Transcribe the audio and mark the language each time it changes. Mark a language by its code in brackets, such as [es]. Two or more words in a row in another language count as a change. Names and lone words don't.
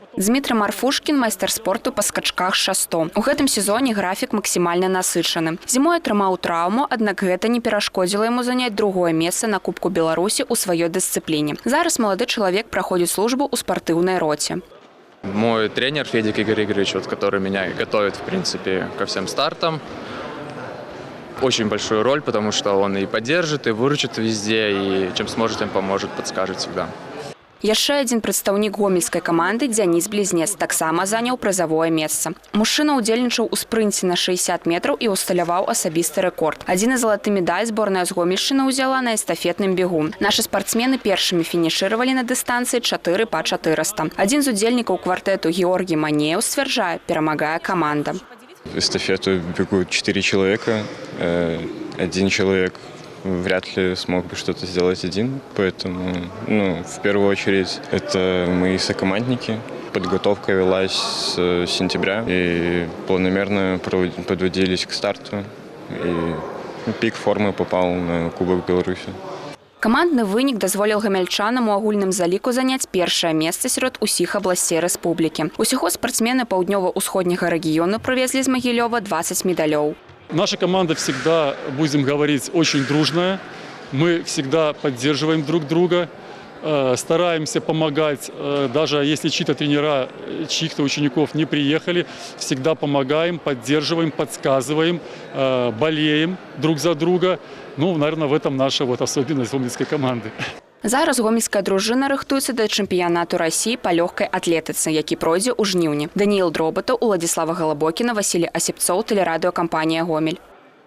[be] Дмітрий Марфушкін – майстар спорту па скачках з шастом. У гэтым сезоне графік максімальна насычаны. Зімой атрымаў траўму, аднак гэта не перашкодзіла яму заняць другое месца на Кубку Беларусі ў сваёй дысцыпліне. Зараз малады чалавек праходзіць службу ў спартыўнай роце. [ru] Мой тренер Федик Игорь Игоревич, который меня готовит, в принципе, ко всем стартам, очень большую роль, потому что он и поддержит, и выручит везде, и чем сможет, тем поможет, подскажет всегда. [be] Яшчэ адзін прадстаўнік гомельскай каманды Дзяніс Блізнец таксама заняў прызавое месца. Мужчына ўдзельнічаў у спрынце на 60 метраў і усталяваў асабісты рэкорд. Адзіны залаты медаль зборная з Гомельшчыны ўзяла на эстафетным бегу. Нашы спартсмены першымі фінішыравалі на дыстанцыі 4 па 400. Адзін з удзельнікаў квартэту Георгій Манеў сцвярджае, перамагае каманда. [ru] Эстафету бегут 4 человека. Один человек вряд ли смог бы что-то сделать один, поэтому, в первую очередь, это мои сокомандники. Подготовка велась с сентября и планомерно подводились к старту. И пик формы попал на Кубок Беларуси. [be] Камандны вынік дазволіў гамяльчанам у агульным заліку заняць першае месца сярод усіх абласцей рэспублікі. Усяго спартсмены паўднёва-ўсходняга рэгіёну прывезлі з Магілёва 20 медалёў. [ru] Наша команда всегда, будем говорить, очень дружная. Мы всегда поддерживаем друг друга, стараемся помогать, даже если чьи-то тренера, чьих-то учеников не приехали, всегда помогаем, поддерживаем, подсказываем, болеем друг за друга. Наверное, в этом наша особенность гомельской команды. [be] Зараз гомельская дружына рыхтуецца да чэмпіянату Расіі па лёгкай атлетыцы, які пройдзе ў жніўні. Даніил Дробатаў, Уладзіслава Галабокіна, Васілій Асіпцоў, тэлерадыёкампанія «Гомель».